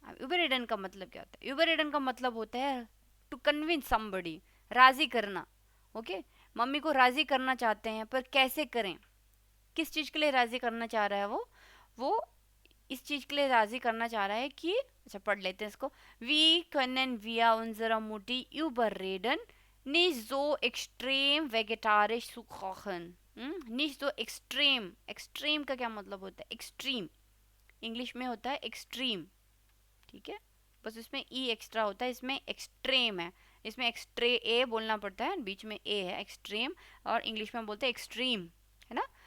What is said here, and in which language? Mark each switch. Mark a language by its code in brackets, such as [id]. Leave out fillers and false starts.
[hi] überreden का मतलब क्या होता है? überreden का मतलब होता है [en] to convince somebody, [hi] राजी करना। ओके, मम्मी को राजी करना चाहते हैं, पर कैसे करें? किस चीज़ के लिए राजी करना चाह रहा है वो इस चीज़ के लिए राजी करना चाह रहा है कि, अच्छा पढ़ लेते हैं इसको। [de] वी können wir unsere Mutti überreden nicht so extrem vegetarisch zu kochen। [hi] nicht so extrem, extreme का क्या मतलब होता है? एक्सट्रीम इंग्लिश में होता है एक्सट्रीम, ठीक है, बस इसमें ई एक्स्ट्रा होता है, इसमें एक्सट्रीम है, इसमें एक्सट्रे ए बोलना पड़ता है, बीच में ए है, एक्सट्रीम, और इंग्लिश में बोलते हैं एक्सट्रीम, है ना।